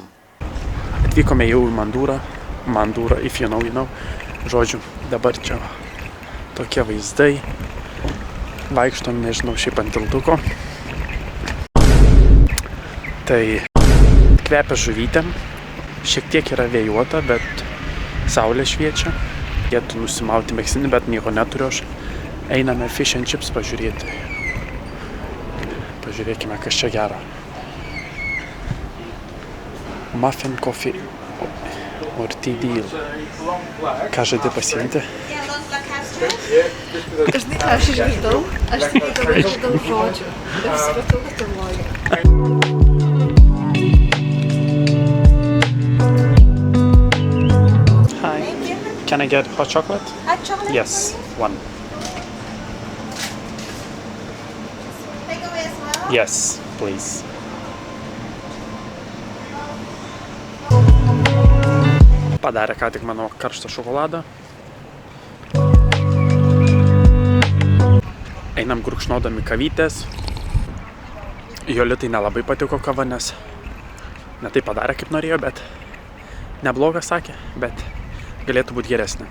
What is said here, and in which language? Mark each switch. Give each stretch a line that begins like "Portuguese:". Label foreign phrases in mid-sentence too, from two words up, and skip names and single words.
Lithuanian: Atvykome jau į Mandurą,
English: if you know.
Lithuanian: Žodžiu, dabar čia tokie vaizdai. Vaikštom, nežinau, šiaip ant tiltuko. Tai kvepia žuvytėm, šiek tiek yra vėjuota, bet saulė šviečia. Reikėtų nusimauti megztinį, bet nieko neturiu aš. Einame
English: fish and chips
Lithuanian: pažiūrėti. Pažiūrėkime, kas čia gero.
English: Muffin, coffee or tea deal.
Lithuanian: Ką žadi pasiimti? Žinai, ką aš išgirdau? Aš tik dabar išgirdau žodžių. Ir supratau, kad tai logia.
English: Hi. Can I get hot chocolate? Hot chocolate? Yes, one. Yes, please.
Lithuanian: Padarė ką tik mano karštą šokoladą. Einam gurkšnodami kavytės. Jolitai nelabai patiko kava, nes ne taip padarė, kaip norėjo, bet nebloga sakė, bet galėtų būti geresnė.